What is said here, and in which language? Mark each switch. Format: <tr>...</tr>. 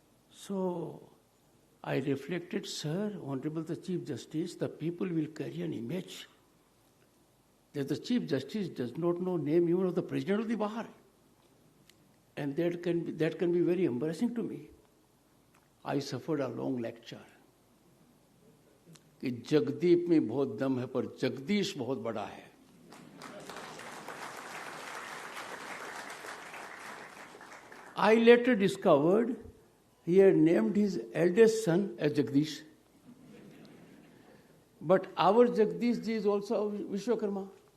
<en>So I reflected, sir, Honorable the Chief Justice, the people will carry an image that the Chief Justice does not know name even of the President of the Bar. And that can be very embarrassing to me. I suffered a long lecture.</en> <hi>कि जगदीप में बहुत दम है पर जगदीश बहुत बड़ा है.</hi> <en>I later discovered he had named his eldest son as Jagdish. But our Jagdish ji is also Vishwakarma.</en>